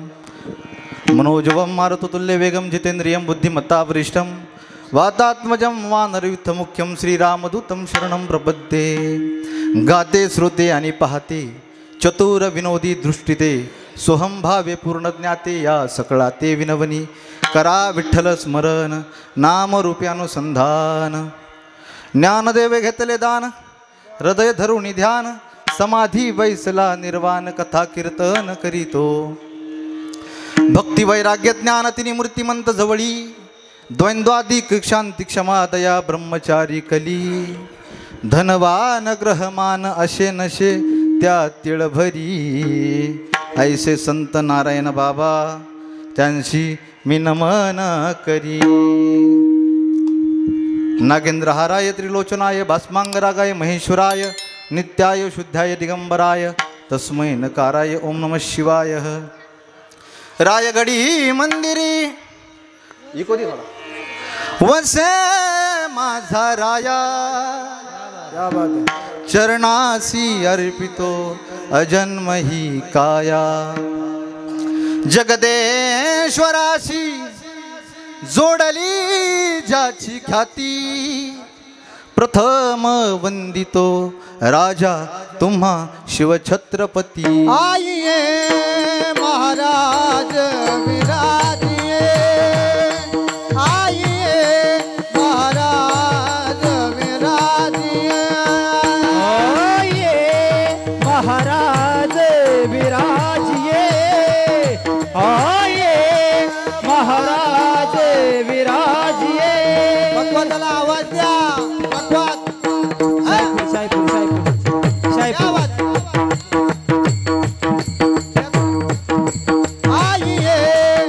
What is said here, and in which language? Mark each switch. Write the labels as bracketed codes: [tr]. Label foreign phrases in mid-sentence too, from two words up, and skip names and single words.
[sa] मनोजवं मारुततुल्य वेगं जितेन्द्रियं बुद्धिमत्तावरिष्ठं वातात्मजं वानरयुद्धमुख्यं श्रीरामदूतं शरणं प्रपद्ये [mr] गाते श्रोते आणि पाहते चतुर विनोदी दृष्टीते सोहम भावे पूर्ण ज्ञाते या सकळा ते विनवनी करा विठ्ठल स्मरण नामरूपी अनुसंधान ज्ञानदेव घेतले दान हृदय धरुणी ध्यान समाधी वैसला निर्वाण कथा कीर्तन करीतो भक्ती वैराग्य ज्ञान तिनी मूर्तिमंत जवळी द्वंद्वादिक शांती क्षमा दया ब्रह्मचारी कली धनवान ग्रहमान असे नशे त्या तिळभरी ऐसे संत नारायण बाबा त्यांची मी नमन करी [sa] नागेंद्रहाराय त्रिलोचनाय भास्मांगरागाय महेश्वराय नित्याय शुद्धाय दिगंबराय तस्मै नकाराय ओम नमः शिवाय [mr] रायगडी मंदिरी वसे माझा राया चरणासी अर्पितो अजन्म ही काया जगदेश्वराशी जोडली ज्याची ख्याती प्रथम वंदितो राजा तुम्हा शिवछत्रपती [hi] आइए महाराज विराजिए आइए महाराज विराजिए आइए महाराज विराजिए आइए महाराज विराजिए [mr] भगवंताला आवाज द्या [hi] भगवत आइए